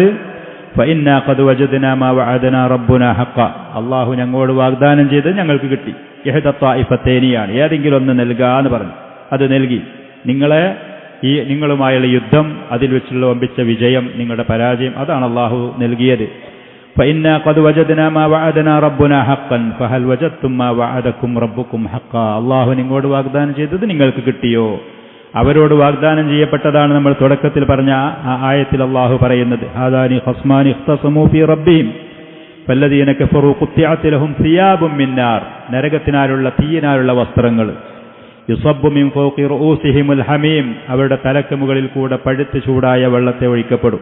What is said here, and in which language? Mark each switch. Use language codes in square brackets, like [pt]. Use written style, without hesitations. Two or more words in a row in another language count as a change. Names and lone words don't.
[ar] فإنا قد وجدنا ما وعدنا ربنا حقا, [ml] അല്ലാഹു ഞങ്ങളോട് വാഗ്ദാനം ചെയ്തത് ഞങ്ങൾക്ക് കിട്ടി. ഇഹ്ദ ത്വായിഫത്തൈനിയാണ്, ഏതെങ്കിലും ഒന്ന് നൽകാന്ന് പറഞ്ഞു. അത് നൽകി. നിങ്ങളുമായുള്ള യുദ്ധം, അതിൽ വെച്ചുള്ള വമ്പിച്ച വിജയം, നിങ്ങളുടെ പരാജയം, അതാണ് അല്ലാഹു നൽകിയത്. [ar] فإنا قد وجدنا ما وعدنا ربنا حقا فهل وجدتم ما وعدكم ربكم حقا, [ml] അല്ലാഹു നിങ്ങളോട് വാഗ്ദാനം ചെയ്തത് നിങ്ങൾക്ക് കിട്ടിയോ? അവരോട് വാഗ്ദാനം ചെയ്യപ്പെട്ടതാണ് നമ്മൾ തുടക്കത്തിൽ പറഞ്ഞ ആ ആയത്തിൽ അല്ലാഹു പറയുന്നത്, [ar] هذان خصمان اختصموا في ربهم فالذين كفروا قطعت لهم ثياب من نار, [ml] നരകത്തിനാലുള്ള തീയിനാലുള്ള വസ്ത്രങ്ങൾ, [ar] يصب من فوق رءوسهم الحميم, [ml] അവരുടെ തലക്ക് മുകളിൽ കൂടെ പഴുത്ത് ചൂടായ വെള്ളത്തെ ഒഴിക്കപ്പെടും.